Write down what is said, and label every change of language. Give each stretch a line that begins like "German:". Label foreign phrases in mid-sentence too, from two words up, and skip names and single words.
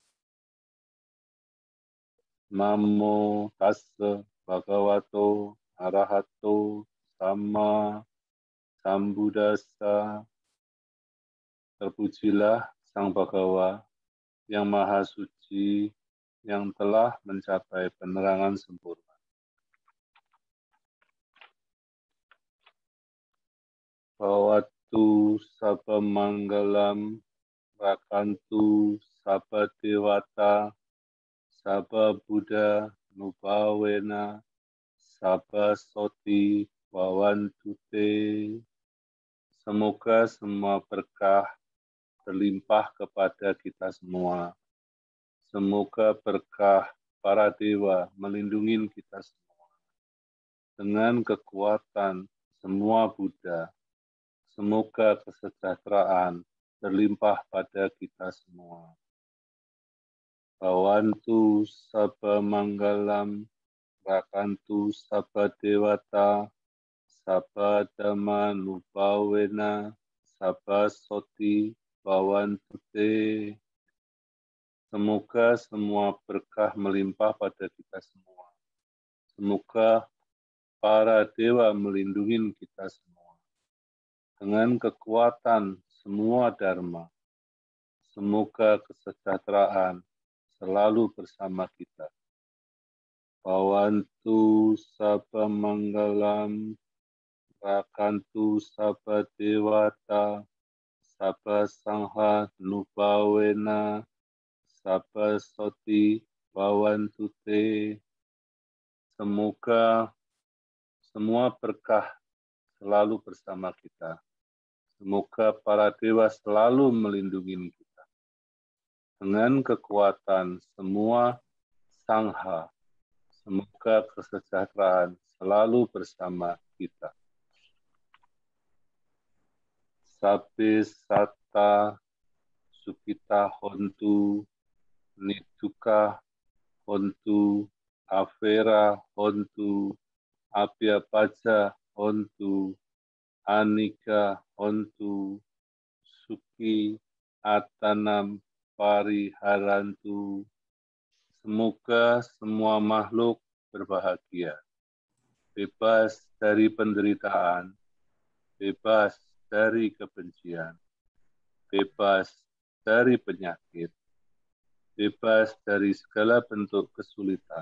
Pali: Namo tassa Bhagavato Arahato Sama Sambuddhassa.
Indonesian: Terpujilah Sang Bhagawa yang maha suci, yang telah mencapai penerangan sempurna.
Pali: Bhavatu sabba manggalam rakantu sabba dewata sabba buddha nubawena sabba soti bhavantute.
Indonesian: Semoga semua berkah terlimpah kepada kita semua. Semoga berkah para dewa melindungi kita semua. Dengan kekuatan semua Buddha, semoga kesejahteraan terlimpah pada kita semua.
Pali: Bhavantu sabba manggalam, rakantu sabba dewata, sabba dhamma nubawena, sabba soti bhavantute.
Indonesian: Semoga semua berkah melimpah pada kita semua. Semoga para dewa melindungi kita semua. Dengan kekuatan semua dharma, semoga kesejahteraan selalu bersama kita.
Pali: Bhavantu sabba manggalam, rakantu sabba dewata, sabba sangha nubawena, sabba soti bhavantute.
Indonesian: Semoga semua berkah selalu bersama kita. Semoga para dewa selalu melindungi kita. Dengan kekuatan semua sangha, semoga kesejahteraan selalu bersama kita.
Pali: Sabbe satta sukita hontu, nituka hontu, avera hontu, abhyapaja hontu, anika hontu, suki atanam pariharantu.
Indonesian: Semoga semua makhluk berbahagia, bebas dari penderitaan, bebas dari kebencian, bebas dari penyakit, bebas dari segala bentuk kesulitan.